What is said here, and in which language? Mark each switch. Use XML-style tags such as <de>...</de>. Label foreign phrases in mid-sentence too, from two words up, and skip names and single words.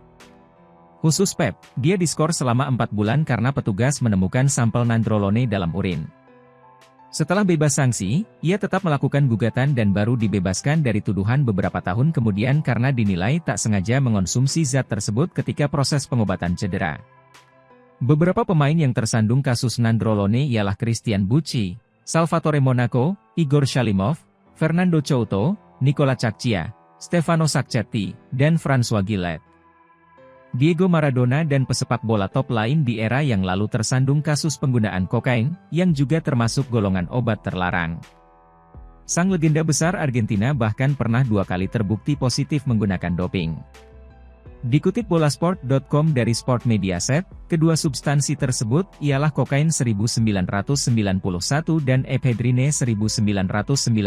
<id>Khusus Pep, dia diskors selama 4 bulan karena petugas menemukan sampel nandrolone dalam urin. Setelah bebas sanksi, ia tetap melakukan gugatan dan baru dibebaskan dari tuduhan beberapa tahun kemudian karena dinilai tak sengaja mengonsumsi zat tersebut ketika proses pengobatan cedera. Beberapa pemain yang tersandung kasus nandrolone ialah Christian Bucci, Salvatore Monaco, Igor Shalimov, Fernando Couto, Nicola Caccia, Stefano Sacchetti, dan François Gillet. Diego Maradona dan pesepak bola top lain di era yang lalu tersandung kasus penggunaan kokain, yang juga termasuk golongan obat terlarang. Sang legenda besar Argentina bahkan pernah 2 kali terbukti positif menggunakan doping. Dikutip bolasport.com dari Sport Mediaset, kedua substansi tersebut ialah kokain 1991 dan ephedrine 1994.</id>